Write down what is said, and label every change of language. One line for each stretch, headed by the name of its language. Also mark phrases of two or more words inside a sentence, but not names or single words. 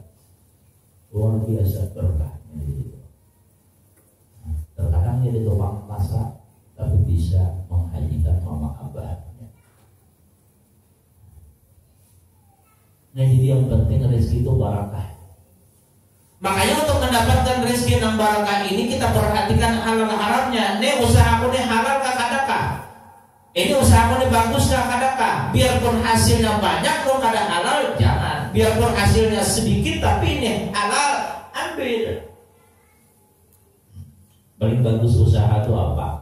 Indonesian: Luar biasa berkahnya gitu. Terkadang jadi tukang masak tapi bisa menghajikan mama abahnya. Nah jadi yang penting rezeki itu barakah. Makanya untuk mendapatkan rezeki yang barakah ini kita perhatikan halal haramnya.
Banjar: Nih usahaku nih halal kah kadakah? Ini usahaku nih bagus kah kadakah? Biarpun hasilnya banyak kok kada halal jangan.
Indonesian: Biarpun hasilnya sedikit tapi ini halal ambil. Paling bagus usaha itu apa?